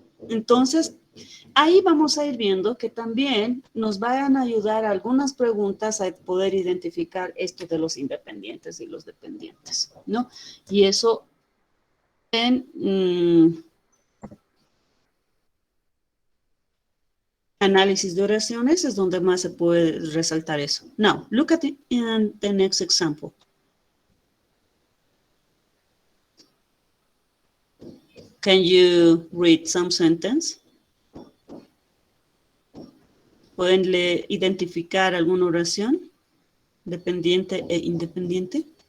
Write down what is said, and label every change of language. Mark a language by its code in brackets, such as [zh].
[es] Entonces, ahí vamos a ir viendo que también nos van a ayudar algunas preguntas a poder identificar esto de los independientes y los dependientes, ¿no? Y eso en análisis de oraciones es donde más se puede resaltar eso. [en] Now, look at the next example. Can you read some sentence? [es] ¿Pueden identificar alguna oración dependiente e independiente?